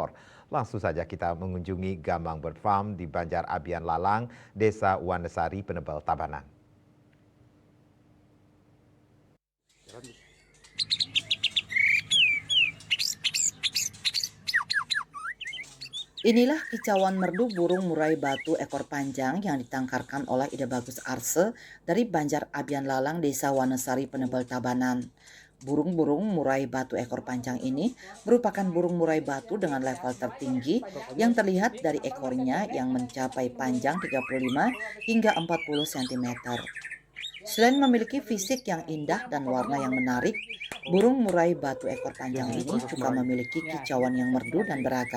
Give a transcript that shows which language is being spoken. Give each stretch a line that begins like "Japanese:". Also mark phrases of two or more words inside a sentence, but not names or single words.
Indonesian: Langsung saja kita mengunjungi Gamang Bird Farm di Banjar Abian Lalang, Desa Wanesari, Penebel Tabanan. Inilah kicauan merdu burung murai batu ekor panjang yang ditangkarkan oleh Ida Bagus Arse dari Banjar Abian Lalang, Desa Wanesari, Penebel Tabanan. Burung-burung murai batu ekor panjang ini merupakan burung murai batu dengan level tertinggi yang terlihat dari ekornya yang mencapai panjang 35 hingga 40 cm. Selain memiliki fisik yang indah dan warna yang menarik, burung murai batu ekor panjang ini juga memiliki kicauan yang merdu dan beragam.